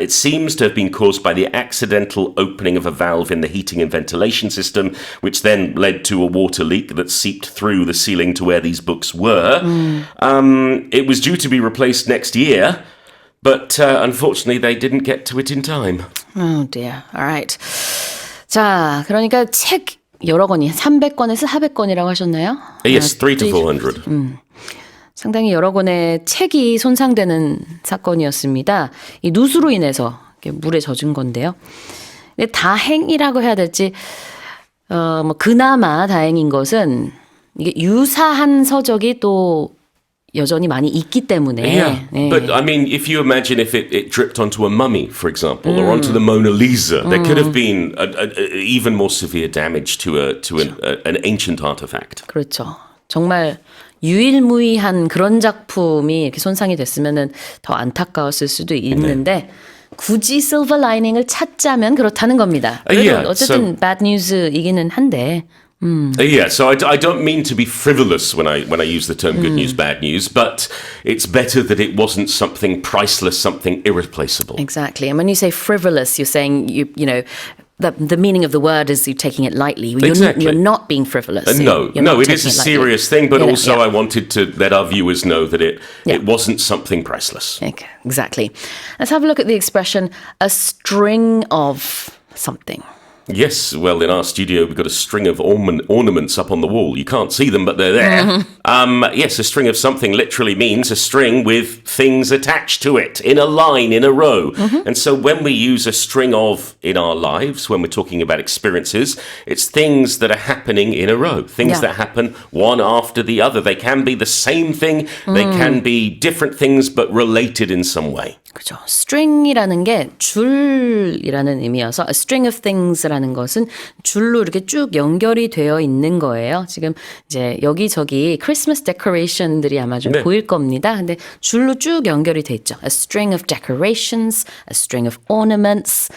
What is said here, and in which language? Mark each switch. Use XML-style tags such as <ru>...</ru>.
<en>It seems to have been caused by the accidental opening of a valve in the heating and ventilation system, which then led to a water leak that seeped through the ceiling to where these books were. It was due to be replaced next year, but unfortunately they didn't get to it in time. Oh dear. All right.</en> <ko>자, 그러니까 책 여러 권이 300권에서 400권이라고 하셨나요?</ko> <en>Yes, 300 to 400.</en> <ko>상당히 여러 권의 책이 손상되는 사건이었습니다. 이 누수로 인해서 이렇게 물에 젖은 건데요. 근데 다행이라고 해야 될지 뭐 그나마 다행인 것은 이게 유사한 서적이 또 여전히 많이 있기 때문에.</ko> <en>Yeah,</en> <ko>네.</ko> <en>but I mean, if you imagine if it dripped onto a mummy, for example, or onto the Mona Lisa, there could have been a even more severe damage to an ancient artifact.</en> <ko>그렇죠. 정말 유일무이한 그런 작품이 이렇게 손상이 됐으면은 더 안타까웠을 수도 있는데 굳이 실버 라이닝을 찾자면 그렇다는 겁니다. 그래도</ko> <en>Yeah,</en> <ko>어쨌든</ko> <en>bad news</en> <ko>이기는 한데.</ko> <en>Yeah, so I don't mean to be frivolous when I use the term good news, bad news, but it's better that it wasn't something priceless, something irreplaceable. Exactly. And when you say frivolous, you're saying you know the meaning of the word is you're taking it lightly. Exactly. You're not being frivolous. No, You're not it is a taking lightly. serious thing, but Yeah, also yeah. I wanted to let our viewers know that it wasn't something priceless. Okay, exactly. Let's have a look at the expression a string of something. Yes, well, in our studio, we've got a string of ornaments up on the wall. You can't see them, but they're there. Yes, a string of something literally means a string with things attached to it in a line, in a row. And so when we use a string of in our lives, when we're talking about experiences, it's things that are happening in a row, things Yeah. that happen one after the other. They can be the same thing, they can be different things, but related in some way.</en> <ko>그죠. string이라는 게 줄이라는 의미여서</ko> <en>a string of things</en> <ko>라는 것은 줄로 이렇게 쭉 연결이 되어 있는 거예요. 지금 이제 여기저기 크리스마스 데코레이션들이 아마 좀 네. 보일 겁니다. 근데 줄로 쭉 연결이 돼 있죠.</ko> <en>a string of decorations, a string of ornaments.</en>